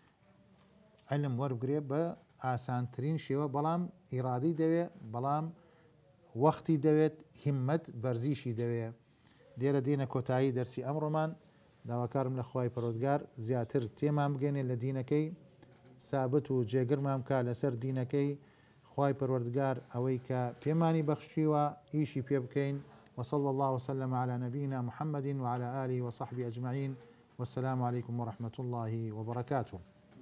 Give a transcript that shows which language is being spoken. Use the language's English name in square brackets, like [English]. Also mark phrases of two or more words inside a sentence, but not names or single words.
[Central Kurdish] علم وەربگرێ بە ئاسانترین شێوە بەڵام ئیرادی دەوێت بەڵام وەختی دەوێت هیممەت بەرزیشی دەوێت. لێرە دێنە کۆتایی دەرسی ئەمڕۆمان داواکارم لە خوای پەروەردگار زیاتر تێمان بگەێنێت لە دینەکەی سابت و جێگرمان بکە لەسەر دینەکەی خوای پەروەردگار ئەوەی کە پێمانی بەخشیوە ئیشی پێ بکەین. [Arabic] وصلى الله وسلم على نبينا محمد وعلى آله وصحبه أجمعين والسلام عليكم ورحمة الله وبركاته.